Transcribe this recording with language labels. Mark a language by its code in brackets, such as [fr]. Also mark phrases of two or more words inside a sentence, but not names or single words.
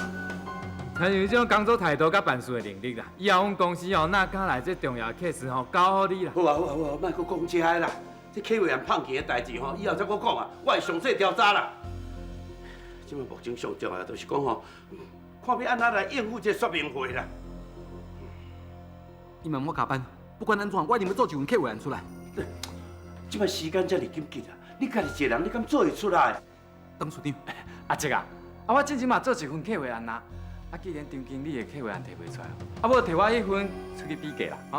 [nan] 像这种工作态度甲办事的能力啦，以后阮公司吼哪敢来这重要的 case 吼交好你啦。好啊好啊好啊，莫搁讲这个啦。这客户案放弃的代志吼，以后再搁讲啊，我会详细调查啦。即摆目前上重要就是讲吼，看要安怎来应付这说明会啦。你问我加班，不管安怎，我一定要做一份客户案出来。即摆时间遮尔紧急啊，你家己一个人，你敢做会出来？董事长，阿叔啊，我之前嘛做一份客户案呐，既然张经理的客户案摕袂出来，无摕我迄份出去比价啦，哈。